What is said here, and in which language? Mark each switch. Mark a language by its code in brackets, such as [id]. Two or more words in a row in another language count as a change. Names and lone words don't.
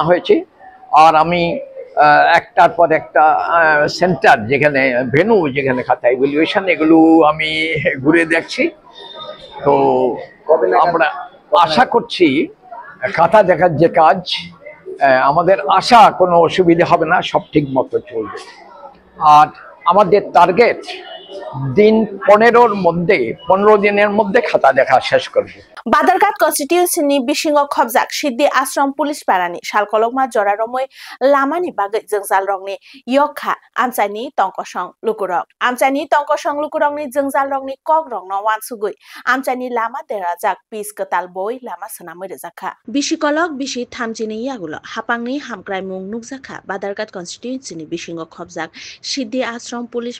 [bn] হয়েছে আর আমি একটার পর একটা সেন্টার যেখানে ভেন্যু যেখানে খাতা ইভ্যালুয়েশন এগুলো আমি ঘুরে দেখছি তো আমরা আশা করছি খাতা দেখার যে কাজ আমাদের আশা কোনো অসুবিধা হবে না সব ঠিক মতো চলবে আর আমাদের টার্গেট দিন 15 দিনের মধ্যে খাতা দেখা শেষ করব [trp] Badargat constituency ni bisingo khobjak Siddhi Ashram Police Parani salkolokma joraromoi lamani bagai jengjal rokni yokha amchani tongkosong lukurok amchani tongkosong lukurokni jengjal rokni kok rokno wansugui amchani lama derajak pis ketal boi lama sanamoi rejakha bisikolok bisi thamjini yagulo hapangni hamkraimung nukjakha Badargat constituency ni bisingo khobjak Siddhi Ashram Police